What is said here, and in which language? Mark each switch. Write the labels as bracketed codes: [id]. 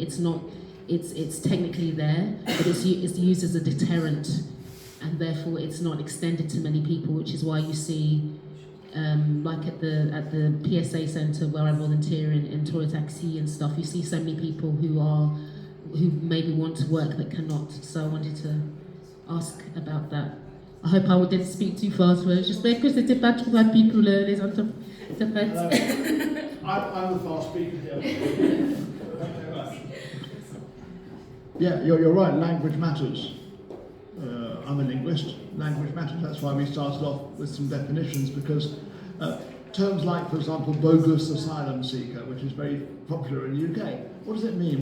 [en] It's technically there, but it's used as a deterrent, and therefore it's not extended to many people, which is why you see, like at the PSA centre where I volunteer in Tour Taxi and stuff, you see so many people who maybe want to work but cannot. So I wanted to ask about that. I hope I didn't speak too fast. [fr] J'espère que c'était pas trop rapide pour les interprètes. [en] I'm the fast speaker here. Yeah, you're right, language matters. I'm a linguist, language matters. That's why we started off with some definitions, because terms like, for example, bogus asylum seeker, which is very popular in the UK. What does it mean?